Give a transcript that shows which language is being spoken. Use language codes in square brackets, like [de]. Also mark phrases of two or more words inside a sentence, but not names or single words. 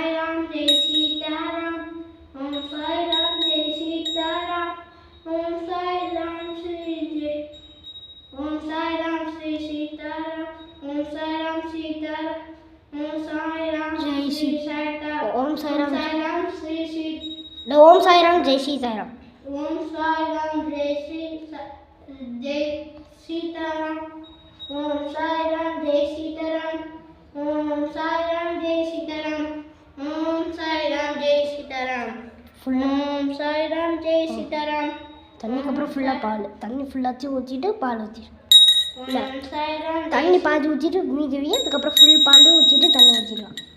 [hi] राम जय सीताराम ओम साई राम जय सीताराम ओम साई राम श्री जय ओम साई राम श्री सीताराम ओम साई राम सीताराम ओम साई राम जय सीताराम ओम साई राम श्री सीताराम ओम साई राम जय सीताराम ओम साई राम जय सीताराम ओम साई राम जय सीताराम ओम साई राम जय सीताराम ओम साई राम जय सीताराम ओम साई राम जय सीताराम [ta] தண்ணிக்கு அப்புறம் ஃபுல்லாக பால் தண்ணி ஃபுல்லாச்சும் ஊற்றிட்டு பால் ஊற்றிட்டு தண்ணி பாதி ஊற்றிட்டு மீதி அதுக்கப்புறம் ஃபுல் பால் ஊற்றிட்டு தண்ணி ஊற்றிடலாம்